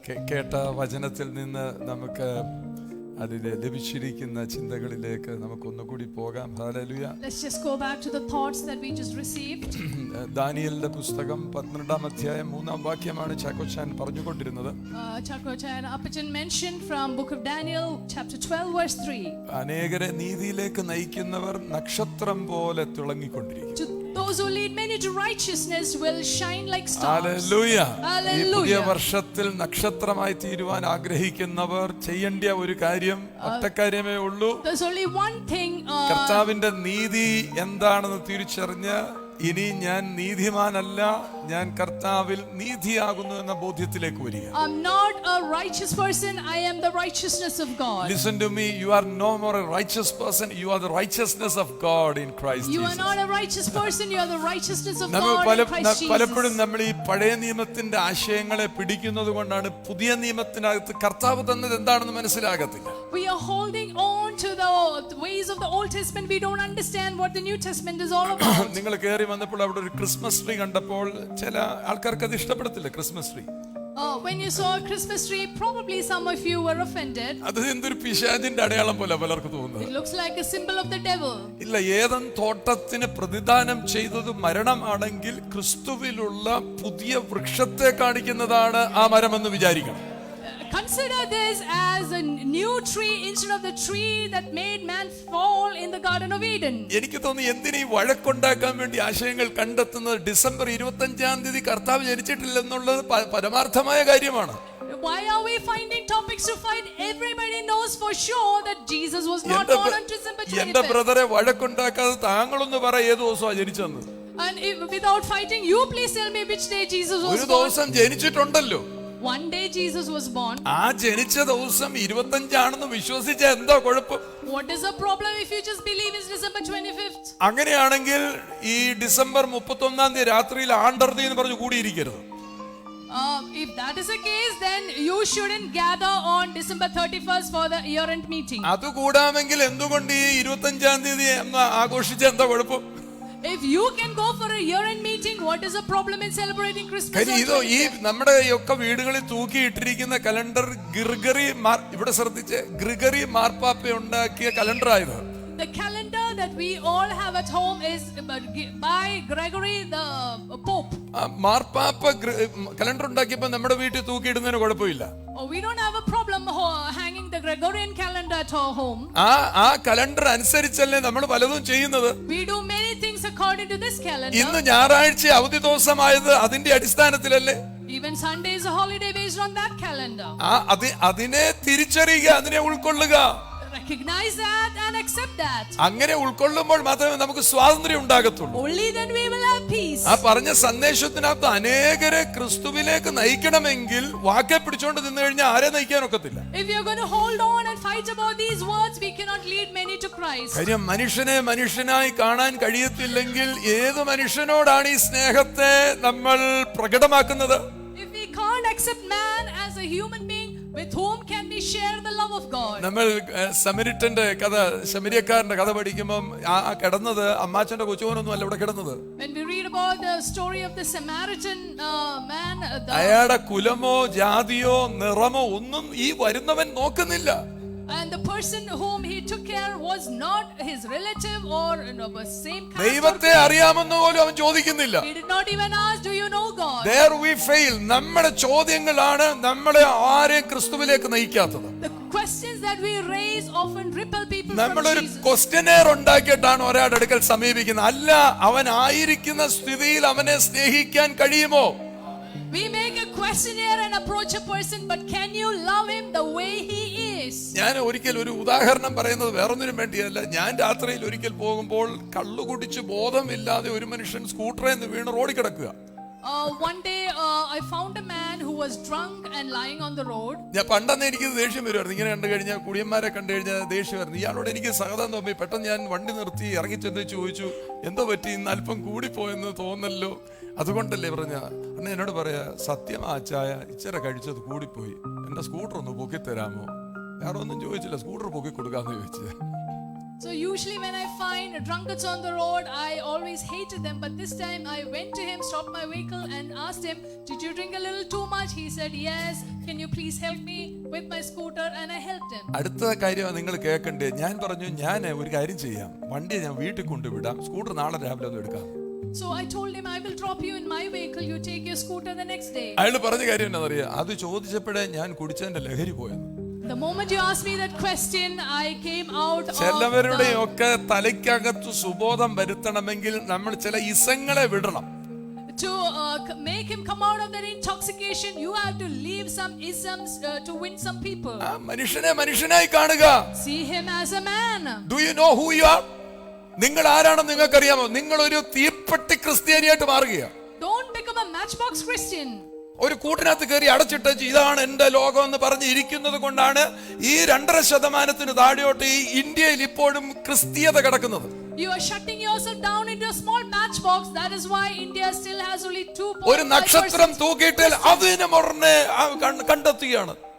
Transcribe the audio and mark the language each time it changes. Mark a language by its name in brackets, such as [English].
[Malayalam] കേട്ട വചനത്തിൽ നിന്ന് നമുക്ക് അതിലെ ലഭിച്ചിരിക്കുന്ന ചിന്തകളിലേക്ക് നമുക്കൊന്നുകൂടി പോകാം. Hallelujah. [English] Let's just go back to the thoughts that we just received. [Malayalam] ദാനിയേലിന്റെ പുസ്തകം 12-ാം അധ്യായം 3-ാം വാക്യമാണ് ചാക്കോച്ചാൻ പറഞ്ഞുകൊണ്ടിരുന്നത്. [English] Chakochan Apachan mentioned from book of Daniel chapter 12 verse 3. [Malayalam] അനേകരെ നീതിയിലേക്ക് നയിക്കുന്നവർ നക്ഷത്രം പോലെ തിളങ്ങിക്കൊണ്ടിരിക്കും. [English] Those who lead many to righteousness will shine like stars. [Malayalam] Hallelujah. ഈ പുതിയ [English] Hallelujah. [Malayalam] വർഷത്തിൽ നക്ഷത്രമായി തീരുവാൻ ആഗ്രഹിക്കുന്നവർ ചെയ്യേണ്ട ഒരു കാര്യം ഒറ്റ കാര്യമേ ഉള്ളൂ. [English] There's only one thing. [Malayalam] കർത്താവിന്റെ നീതി എന്താണെന്ന് തിരിച്ചറിഞ്ഞ് ഇനി ഞാൻ നീതിമാനല്ല, ഞാൻ കർത്താവിൽ നീതിയാകുന്നു എന്ന ബോധ്യത്തിലേക്ക് വരിക. [English] I'm not a righteous person, I am the righteousness of God. Listen to me, you are no more a righteous person, you are the righteousness of God in Christ You Jesus. are not a righteous person, you are the righteousness of [Malayalam] നമ്മൾ [English] God in Christ [Malayalam] പലപ്പോഴും [English] Jesus. [Malayalam] നമ്മൾ ഈ പഴയ നിയമത്തിന്റെ ആശയങ്ങളെ പിടിക്കുന്നത് കൊണ്ടാണ് പുതിയ നിയമത്തിനകത്ത് കർത്താവ് തന്നത് എന്താണെന്ന് മനസ്സിലാകത്തില്ല. [English] We are holding on to the ways of the Old Testament. We don't understand what the New Testament is all about. [Malayalam] നിങ്ങൾ കയറി വന്നപ്പോൾ അവിടെ ഒരു ക്രിസ്മസ് ട്രീ കണ്ടപ്പോൾ ചില ആൾക്കാർക്ക് അത് ഇഷ്ടപ്പെടത്തില്ല. Christmas tree [English] When you saw a Christmas tree, probably some of you were offended. [Malayalam] അത് എന്തൊരു പിശാചിന്റെ അടയാളം പോലെ പലർക്ക് തോന്നുന്നത്. [English] It looks like a symbol of the devil. [Malayalam] ഇല്ല, ഏദൻ തോട്ടത്തിന് പ്രതിദാനം ചെയ്തത് മരണമാണെങ്കിൽ ക്രിസ്തുവിലുള്ള പുതിയ വൃക്ഷത്തെ കാണിക്കുന്നതാണ് ആ മരമെന്ന് വിചാരിക്കണം. [English] Consider this as a new tree instead of the tree that made man fall in the Garden of Eden. [Malayalam] എനിക്ക് തോന്നി എന്തിനീ വഴക്കുണ്ടാക്കാൻ വേണ്ടി ആശയങ്ങൾ കണ്ടെത്തുന്നത്. ഡിസംബർ 25-ാം തീയതി കർത്താവ് ജനിച്ചിട്ടില്ലെന്നുള്ളത് പരമാർത്ഥമായ കാര്യമാണ്. [English] Why are we finding topics to fight? Everybody knows for sure that Jesus was not born on December 25th. [Malayalam] എന്റെ ബ്രദറെ വഴക്കുണ്ടാക്കാതെ താങ്കളൊന്ന് പറ ഏത് ദിവസമാണ് ജനിച്ചെന്ന്. [English] And without fighting, you please tell me which day Jesus was [Malayalam] ഒരു [English] born. [Malayalam] ദിവസം ജനിച്ചിട്ടുണ്ടല്ലോ. [English] One day Jesus was born. [Malayalam] ആ ജനിച്ച ദിവസം 25 വിശ്വസിച്ച എന്താ കുഴപ്പം? [English] What is the problem if you just believe it's December 25th? [Malayalam] അങ്ങനെയാണെങ്കിൽ ഈ ഡിസംബർ 31-ാം തീയതി രാത്രിയിൽ ആണ്ടർതി എന്ന് പറഞ്ഞു കൂടിയിരിക്കരുത്. [English] If that is the case, then you shouldn't gather on December 31st for the year-end meeting. [Malayalam] അത് കൂടാമെങ്കിൽ എന്തുകൊണ്ട് ഈ 25-ാം തീയതി ആഘോഷിച്ച എന്താ കുഴപ്പം? [English] If you can go for a year-end meeting, what is the problem in celebrating Christmas? [Malayalam] ഇതോ ഈ നമ്മുടെ ഒക്കെ വീടുകളിൽ തൂക്കിയിട്ടിരിക്കുന്ന കലണ്ടർ ഇവിടെ ശ്രദ്ധിച്ച് ഗ്രിഗറി മാർപ്പാപ്പ ഉണ്ടാക്കിയ കലണ്ടർ ആയത്. [English] The calendar that we all have at home is by Gregory the Pope. [Malayalam] മാർപ്പാപ്പ കലണ്ടർ ഉണ്ടാക്കിയപ്പോ നമ്മുടെ വീട്ടിൽ തൂക്കിയിടുന്നതിന് കുഴപ്പമില്ല. [English] We don't have a problem hanging the Gregorian calendar at our home. [Malayalam] ആ കലണ്ടർ അനുസരിച്ചല്ലേ നമ്മൾ പലതും ചെയ്യുന്നത്. [English] We do many things according to this calendar. [Malayalam] ഇന്ന് ഞായറാഴ്ച അവധി ദിവസമായത് അതിന്റെ അടിസ്ഥാനത്തിലല്ലേ. [English] Even Sunday is a holiday based on that calendar. [Malayalam] അതിനെ തിരിച്ചറിയുക, അതിനെ ഉൾക്കൊള്ളുക. [English] Recognize that and accept that. [Malayalam] അങ്ങനെ ഉൾക്കൊള്ളുമ്പോൾ മാത്രമേ നമുക്ക് സ്വാതന്ത്ര്യം ഉണ്ടാകത്തുള്ളൂ. [English] Only then we will have peace. [Malayalam] ആ പറഞ്ഞ സന്ദേശത്തിനകത്ത് അനേകരെ ക്രിസ്തുവിലേക്ക് നയിക്കണമെങ്കിൽ വാക്കെ പിടിച്ചോണ്ട് നിന്ന് കഴിഞ്ഞാൽ ആരെ നയിക്കാനൊക്കത്തില്ല. [English] If you are going to hold on and fight about these words, we cannot lead many to Christ. [Malayalam] കാര്യം മനുഷ്യനെ മനുഷ്യനായി കാണാൻ കഴിയത്തില്ലെങ്കിൽ ഏത് മനുഷ്യനോടാണ് ഈ സ്നേഹത്തെ നമ്മൾ പ്രകടമാക്കുന്നത്? [English] If we can't accept man as a human being, with whom can we share the love of God? [Malayalam] നമ്മൾ സമരിറ്റന്റെ കഥ, ശമരിയക്കാരന്റെ കഥ പഠിക്കുമ്പോൾ ആ കിടന്നത് അമ്മാച്ചന്റെ കൊച്ചുമോനൊന്നും അല്ല ഇവിടെ കിടന്നത്. [English] When we read about the story of the Samaritan man, [Malayalam] അയാളുടെ കുലമോ ജാതിയോ നിറമോ ഒന്നും ഈ വരുന്നവൻ നോക്കുന്നില്ല. [English] and the person whom he took care was not his relative or same caste. [Malayalam] ദൈവത്തെ അറിയാമെന്ന് പോലും അവൻ ചോദിക്കുന്നില്ല. [English] He did not even ask, do you know God? There we fail. [Malayalam] നമ്മുടെ ചോദ്യങ്ങളാണ് നമ്മളെ ആരെയും ക്രിസ്തുവിലേക്ക് നയിക്കാത്തത്. [English] The questions that we raise often repel people from [Malayalam] നമ്മളൊരു [English] Jesus. [Malayalam] ക്വസ്റ്റ്യനെയർ ഉണ്ടാക്കിയിട്ടാണ് ഒരാളുടെ അടുക്കൽ സമീപിക്കുന്നത്. അല്ല, അവൻ ആയിരിക്കുന്ന സ്ഥിതിയിൽ അവനെ സ്നേഹിക്കാൻ കഴിയുമോ? [English] We make a questionnaire and approach a person, but can you love him the way he is? [Malayalam] ഞാൻ ഒരിക്കൽ ഒരു ഉദാഹരണം പറയുന്നത് വേറൊന്നിനും വേണ്ടിയല്ല. ഞാൻ രാത്രിയിൽ ഒരിക്കൽ പോകുമ്പോൾ കള്ളു കുടിച്ച് ബോധമില്ലാതെ ഒരു മനുഷ്യൻ സ്കൂട്ടറിൽ നിന്ന് വീണ് റോഡിൽ കിടക്കുക. [English] One day I found a man who was drunk and lying on the road. [Malayalam] ഞാൻ പണ്ടെന്ന് എനിക്ക് ദേഷ്യം വരുമായിരുന്നു. ഇങ്ങനെ കണ്ടു കഴിഞ്ഞാൽ കുടിയന്മാരെ കണ്ടു കഴിഞ്ഞാൽ ദേഷ്യമായിരുന്നു. ഇയാളോട് എനിക്ക് സഹതാപം തോന്നി. പെട്ടെന്ന് ഞാൻ വണ്ടി നിർത്തി ഇറങ്ങി ചെന്ന് ചോദിച്ചു, എന്തോ പറ്റി, ഇന്ന് അല്പം കൂടിപ്പോയെന്ന് തോന്നല്ലോ, അതുകൊണ്ടല്ലേ പറഞ്ഞ. അന്ന് എന്നോട് പറയാ, സത്യമാ ചായ ഇച്ചിരി കഴിച്ചത് കൂടിപ്പോയി, എന്റെ സ്കൂട്ടർ ഒന്ന് പൊക്കി തരാമോ? വേറെ ഒന്നും ചോദിച്ചില്ല, സ്കൂട്ടർ പൊക്കി കൊടുക്കാന്ന് ചോദിച്ചത്. [English] So usually when I find drunkards on the road, I always hated them. But this time I went to him, stopped my vehicle and asked him, did you drink a little too much? He said, yes. Can you please help me with my scooter? And I helped him. [Malayalam] അടുത്ത കാര്യം നിങ്ങൾ കേൾക്കണ്ടേ. ഞാൻ പറഞ്ഞു, ഞാൻ ഒരു കാര്യം ചെയ്യാം, വണ്ടി ഞാൻ വീട്ടിൽ കൊണ്ടുവിടാം, സ്കൂട്ടർ നാളെ രാവിലെ ഒന്ന് എടുക്കാം. [English] So I told him, I will drop you in my vehicle, you take your scooter the next day. [Malayalam] അയാൾ പറഞ്ഞ കാര്യം എന്താണെന്നറിയാം, അത് ചോദിച്ചപ്പോഴേ ഞാൻ കുടിച്ചതിന്റെ ലഹരി പോയെന്ന്. [English] The moment you asked me that question, I came out of [Malayalam] ചിലവരുടെ ഒക്കെ തലയ്ക്കകത്ത് സുബോധം വരുത്തണമെങ്കിൽ നമ്മൾ ചില ഇസങ്ങളെ വിടണം. [English] To make him come out of that intoxication, you have to leave some isms to win some people. [Malayalam] മനുഷ്യനെ മനുഷ്യനായി കാണുക. [English] See him as a man. Do you know who you are? [Malayalam] നിങ്ങൾ ആരാണെന്ന് നിങ്ങൾക്കറിയാമോ? നിങ്ങൾ ഒരു തീപ്പെട്ടി ക്രിസ്ത്യാനിയായിട്ട് മാറുകയാണ്. [English] Don't become a matchbox Christian. [Malayalam] ഒരു കൂട്ടിനകത്ത് കയറി അടച്ചിട്ട് ഇതാണ് എന്റെ ലോകം എന്ന് പറഞ്ഞ് ഇരിക്കുന്നത് കൊണ്ടാണ് ഈ 2.5% താഴെയോട്ട് ഈ ഇന്ത്യയിൽ ഇപ്പോഴും ക്രിസ്തീയത കിടക്കുന്നത്. [English] You are shutting yourself down into a small matchbox. That is why India still has only 2.5%. [Malayalam] ഒരു നക്ഷത്രം തൂക്കിയിട്ടാൽ അതിനെ മുറനെ കണ്ടെത്തുകയാണ്.